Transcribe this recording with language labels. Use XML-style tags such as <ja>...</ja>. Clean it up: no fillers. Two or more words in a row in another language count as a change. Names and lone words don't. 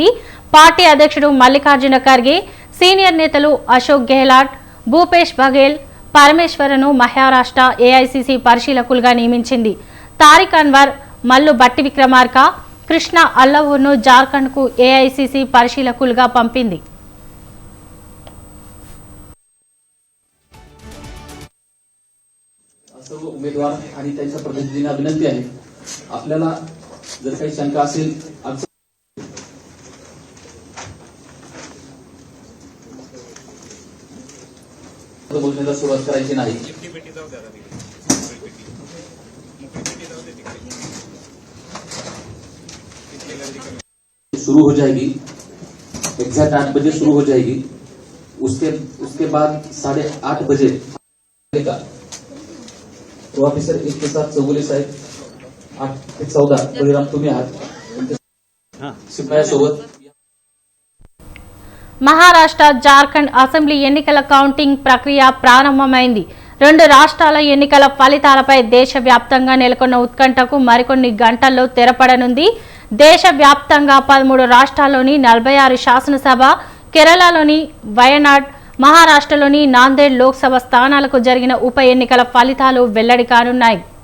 <te>పార్టీ అధ్యక్షుడు మల్లికార్జున ఖర్గే, సీనియర్ నేతలు అశోక్ గెహ్లాట్, భూపేష్ బఘేల్, పరమేశ్వరను మహారాష్ట్ర ఏఐసీసీ పరిశీలకులుగా నియమించింది. తారిక్ అన్వర్, మల్లు బట్టి విక్రమార్క, కృష్ణ అల్లవూర్ను జార్ఖండ్కు ఏఐసీసీ పరిశీలకులుగా పంపింది.</te> <mr>सर्व उमेदवार आणि त्यांच्या प्रतिनिधींना विनंती आहे, आपल्याला जर काही शंका असेल बोलण्याला सुरुवात करायची नाही.</mr> <hi>शुरू हो जाएगी, एग्जैक्ट 8 बजे शुरू हो जाएगी. उसके बाद 8:30 बजे का तो ऑफिसर 1 के साथ</hi> <mr>चौगुले साहेब, 8 ते 14 बळीराम तुम्ही आहात शिपायासोबत.</mr> <te>మహారాష్ట్ర, జార్ఖండ్ అసెంబ్లీ ఎన్నికల కౌంటింగ్ ప్రక్రియ ప్రారంభమైంది. 2 రాష్ట్రాల ఎన్నికల ఫలితాలపై దేశవ్యాప్తంగా నెలకొన్న ఉత్కంఠకు మరికొన్ని గంటల్లో తెరపడనుంది. దేశవ్యాప్తంగా 13 రాష్ట్రాల్లోని 46 శాసనసభ, కేరళలోని వయనాడ్, మహారాష్ట్రలోని నాందేడ్ లోక్సభ స్థానాలకు జరిగిన ఉప ఎన్నికల ఫలితాలు వెల్లడి కానున్నాయి.</te>